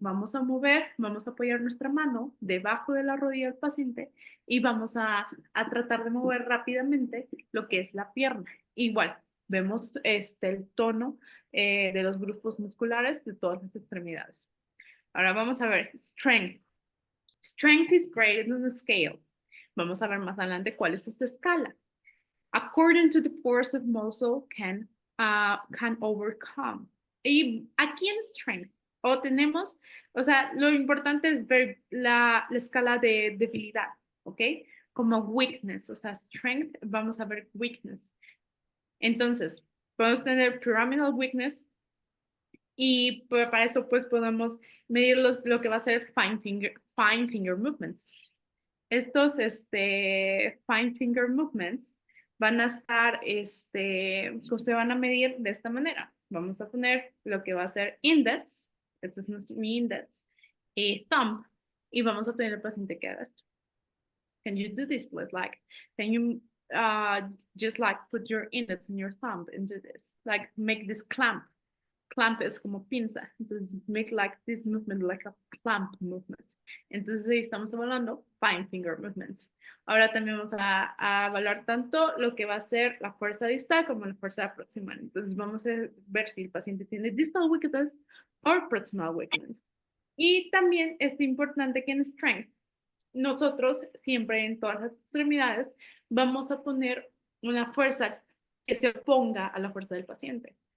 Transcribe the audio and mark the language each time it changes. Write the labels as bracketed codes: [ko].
[es] Vamos a mover, vamos a apoyar nuestra mano debajo de la rodilla del paciente y vamos a tratar de mover rápidamente lo que es la pierna. Igual, vemos el tono de los grupos musculares de todas las extremidades. Ahora vamos a ver, strength. [en] Strength is graded on a scale. [es] Vamos a ver más adelante cuál es esta escala. [en] According to the force of muscle can overcome. [es] Y aquí en strength, o sea, lo importante es ver la escala de debilidad, ¿ok? Como weakness, o sea, strength, vamos a ver weakness. Entonces, podemos tener [en] pyramidal weakness [es] y para eso pues podemos medir lo que va a ser [en] fine finger movements. [es] Estos [en] fine finger movements [es] van a estar, se van a medir de esta manera. Vamos a poner lo que va a ser index, este es mi index, y thumb, y vamos a pedir al paciente que haga esto. [en] Can you do this, please? Like, can you just like put your index and your thumb into this? Like, make this clamp. Clamp [es] es como pinza. Entonces, [en] make like this movement like a clamp movement. [es] Entonces, ahí estamos evaluando [en] fine finger movements. [es] Ahora también vamos a evaluar tanto lo que va a ser la fuerza distal como la fuerza proximal. Entonces, vamos a ver si el paciente tiene [en] distal weakness [es] o [en] proximal weakness. [es] Y también es importante que en strength, nosotros siempre en todas las extremidades vamos a poner una fuerza que se oponga a la fuerza del paciente.